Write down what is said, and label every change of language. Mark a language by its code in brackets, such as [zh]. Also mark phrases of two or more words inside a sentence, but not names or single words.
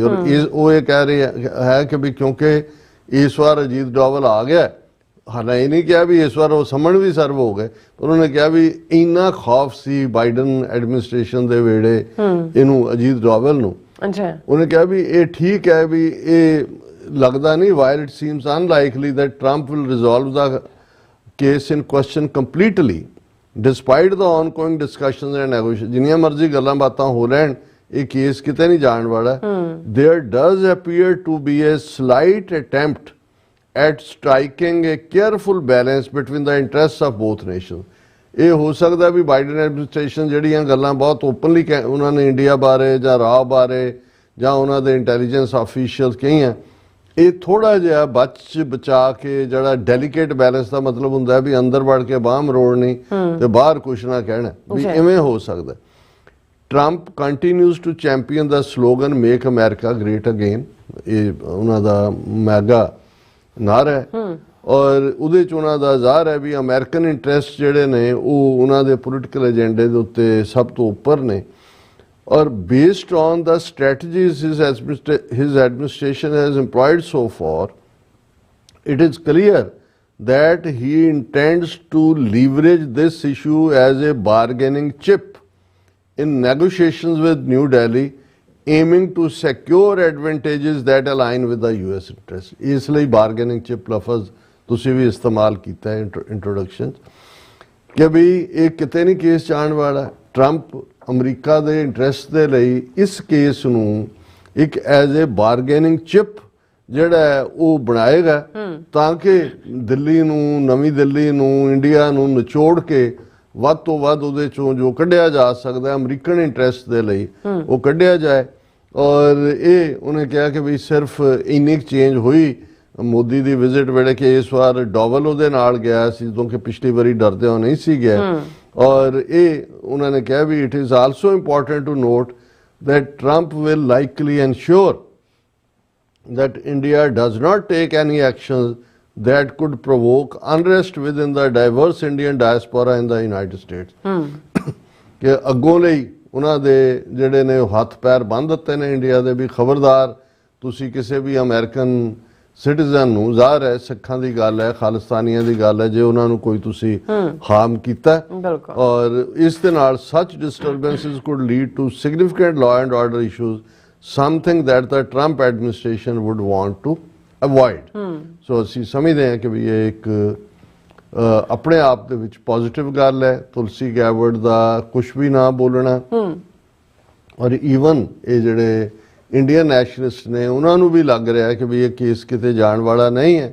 [pa] ਔਰ ਉਹ ਇਹ ਕਹਿ ਰਹੇ ਹੈ ਕਿ ਵੀ ਕਿਉਂਕਿ ਇਸ ਵਾਰ ਅਜੀਤ ਡੋਵਲ ਆ ਗਿਆ, ਹਾਲਾਂਕਿ ਇਹ ਨਹੀਂ ਕਿਹਾ ਵੀ ਇਸ ਵਾਰ ਉਹ ਸਮਨ ਵੀ ਸਰਵ ਹੋ ਗਏ, ਪਰ ਉਹਨੇ ਕਿਹਾ ਵੀ ਇੰਨਾ ਖੌਫ ਸੀ ਬਾਈਡਨ ਐਡਮਿਨਿਸਟ੍ਰੇਸ਼ਨ ਦੇ ਵੇੜੇ ਇਹਨੂੰ ਅਜੀਤ ਡੋਵਲ ਨੂੰ। ਉਹਨੇ ਕਿਹਾ ਵੀ ਇਹ ਠੀਕ ਹੈ, ਵੀ ਇਹ ਲੱਗਦਾ ਨਹੀਂ, [en] while it seems unlikely that Trump will resolve the case in question completely despite the ongoing discussions and negotiations. [pa] ਜਿੰਨੀਆਂ ਮਰਜ਼ੀ ਗੱਲਾਂ ਬਾਤਾਂ ਹੋ ਲੈਣ, ਇਹ ਕੇਸ ਕਿਤੇ ਨਹੀਂ ਜਾਣ ਵਾਲਾ। [en] There does appear to be a slight attempt at striking a careful balance between the interests of both nations. [pa] ਇਹ ਹੋ ਸਕਦਾ ਵੀ ਬਾਈਡਨ ਐਡਮਿਨਿਸਟ੍ਰੇਸ਼ਨ ਜਿਹੜੀਆਂ ਗੱਲਾਂ ਬਹੁਤ ਓਪਨਲੀ ਉਹਨਾਂ ਨੇ ਇੰਡੀਆ ਬਾਰੇ ਜਾਂ ਰਾਹ ਬਾਰੇ ਜਾਂ ਉਹਨਾਂ ਦੇ [en] intelligence officials [pa] ਕਹੀਆਂ, ਇਹ ਥੋੜਾ ਜਿਹਾ ਬਚਾ ਕੇ, ਜਿਹੜਾ [en] delicate balance [pa] ਦਾ ਮਤਲਬ ਹੁੰਦਾ ਵੀ ਅੰਦਰ ਵੜ ਕੇ ਬਾਹ ਮਰੋੜਨੀ ਤੇ ਬਾਹਰ ਕੁਛ ਨਾ ਕਹਿਣਾ, ਵੀ ਇਵੇਂ ਹੋ ਸਕਦਾ। [en] Trump continues to champion the slogan Make America Great Again, [pa] ਇਹ ਉਹਨਾਂ ਦਾ ਮੈਗਾ ਨਾਰਾ ਹੈ। ਔਰ ਉਹਦੇ 'ਚ ਉਹਨਾਂ ਦਾ ਜ਼ਾਹਰ ਹੈ ਵੀ [en] American interest [pa] ਜਿਹੜੇ ਨੇ ਉਹ ਉਹਨਾਂ ਦੇ ਪੋਲੀਟੀਕਲ ਏਜੰਡੇ ਦੇ ਉੱਤੇ ਸਭ ਤੋਂ ਉੱਪਰ ਨੇ। [en] ਔਰ based on the strategies his administration has employed so far, it is clear that he intends to leverage this issue as a bargaining chip in negotiations with New Delhi, aiming to secure advantages that align with the US interest. [pa] ਇਸ ਲਈ [en] bargaining chip [pa] ਲਫ਼ਜ਼ ਤੁਸੀਂ ਵੀ ਇਸਤੇਮਾਲ ਕੀਤਾ ਹੈ ਇੰਟਰੋਡਕਸ਼ਨ, ਕਿ ਵੀ ਇਹ ਕਿਤੇ ਨਹੀਂ ਕੇਸ ਜਾਣ ਵਾਲਾ। ਟਰੰਪ ਅਮਰੀਕਾ ਦੇ ਇੰਟਰਸਟ ਦੇ ਲਈ ਇਸ ਕੇਸ ਨੂੰ ਇੱਕ [en] as a bargaining chip [pa] ਜਿਹੜਾ ਹੈ ਉਹ ਬਣਾਏਗਾ, ਤਾਂ ਕਿ ਦਿੱਲੀ ਨੂੰ, ਨਵੀਂ ਦਿੱਲੀ ਨੂੰ, ਇੰਡੀਆ ਨੂੰ ਨਿਚੋੜ ਕੇ ਵੱਧ ਤੋਂ ਵੱਧ ਉਹਦੇ ਚੋਂ ਜੋ ਕੱਢਿਆ ਜਾ ਸਕਦਾ [en] American interest [pa] ਦੇ ਲਈ ਉਹ ਕੱਢਿਆ ਜਾਏ। ਔਰ ਇਹ ਉਹਨੇ ਕਿਹਾ ਕਿ ਵੀ ਸਿਰਫ ਇੰਨੀ ਚੇਂਜ ਹੋਈ ਮੋਦੀ ਦੀ ਵਿਜ਼ਿਟ ਵੇਲੇ ਕਿ ਇਸ ਵਾਰ ਡੋਵਲ ਉਹਦੇ ਨਾਲ ਗਿਆ ਸੀ, ਕਿਉਂਕਿ ਪਿਛਲੀ ਵਾਰੀ ਡਰਦੇ ਹੋ ਨਹੀਂ ਸੀ ਗਿਆ। ਔਰ ਇਹ ਉਹਨਾਂ ਨੇ ਕਿਹਾ ਵੀ [en] it is also important to note that Trump will likely ensure that India does not take any actions that could provoke unrest within the diverse Indian diaspora in the United States. [pa] ਕਿ ਅੱਗੋਂ ਲਈ ਉਹਨਾਂ ਦੇ ਜਿਹੜੇ ਨੇ ਹੱਥ ਪੈਰ ਬੰਨ੍ਹ ਦਿੱਤੇ ਨੇ ਇੰਡੀਆ ਦੇ, ਵੀ ਖਬਰਦਾਰ ਤੁਸੀਂ ਕਿਸੇ ਵੀ [en] American citizen [pa] ਨੂੰ, ਜ਼ਾਹਰ ਹੈ ਸਿੱਖਾਂ ਦੀ ਗੱਲ ਹੈ, ਖਾਲਿਸਤਾਨੀਆਂ ਦੀ ਗੱਲ ਹੈ, ਜੇ ਉਹਨਾਂ ਨੂੰ ਕੋਈ ਤੁਸੀਂ ਹਾਰਮ ਕੀਤਾ, ਔਰ ਇਸ ਦੇ ਨਾਲ [en] such disturbances could lead to significant law and order issues, something that the Trump administration would want to avoid. [pa] ਸੋ ਅਸੀਂ ਸਮਝਦੇ ਹਾਂ ਕਿ ਵੀ ਇਹ ਇੱਕ ਆਪਣੇ ਆਪ ਦੇ ਵਿੱਚ ਪੋਜ਼ਿਟਿਵ ਗੱਲ ਹੈ। ਤੁਲਸੀ ਗੈਬਰਡ ਦਾ ਕੁਝ ਵੀ ਨਾ ਬੋਲਣਾ, ਔਰ ਈਵਨ ਇਹ ਜਿਹੜੇ [en] Indian nationalist [pa] ਨੇ ਉਹਨਾਂ ਨੂੰ ਵੀ ਲੱਗ ਰਿਹਾ ਕਿ ਵੀ ਇਹ ਕੇਸ ਕਿਤੇ ਜਾਣ ਵਾਲਾ ਨਹੀਂ ਹੈ।